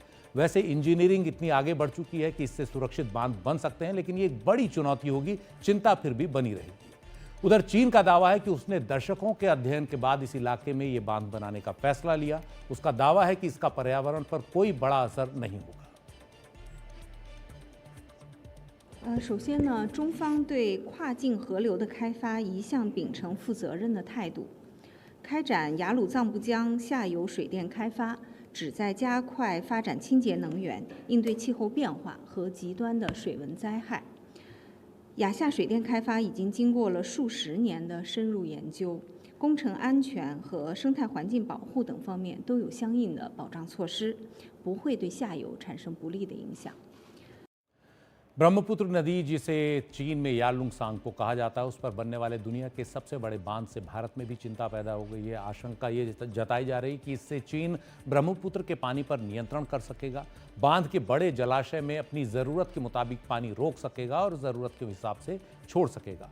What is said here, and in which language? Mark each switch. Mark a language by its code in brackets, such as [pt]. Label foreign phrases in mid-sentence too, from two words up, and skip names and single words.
[hi] वैसे इंजीनियरिंग इतनी आगे बढ़ चुकी है कि इससे सुरक्षित बांध बन सकते हैं, लेकिन ये एक बड़ी चुनौती होगी, चिंता फिर भी बनी रहेगी। उधर चीन का दावा है कि उसने दशकों के अध्ययन के बाद इस इलाके में ये बांध बनाने का फैसला लिया। उसका दावा है कि इसका पर्यावरण पर कोई बड़ा असर नहीं होगा। [zh] 首先呢，中方对跨境河流的开发一向秉承负责任的态度，开展雅鲁藏布江下游水电开发，旨在加快发展清洁能源，应对气候变化和极端的水文灾害。雅夏水电开发已经经过了数十年的深入研究，工程安全和生态环境保护等方面都有相应的保障措施，不会对下游产生不利的影响。 [hi] ब्रह्मपुत्र नदी जिसे चीन में यालुंगसांग को कहा जाता है, उस पर बनने वाले दुनिया के सबसे बड़े बांध से भारत में भी चिंता पैदा हो गई है। आशंका ये जताई जा रही कि इससे चीन ब्रह्मपुत्र के पानी पर नियंत्रण कर सकेगा, बांध के बड़े जलाशय में अपनी ज़रूरत के मुताबिक पानी रोक सकेगा और ज़रूरत के हिसाब से छोड़ सकेगा।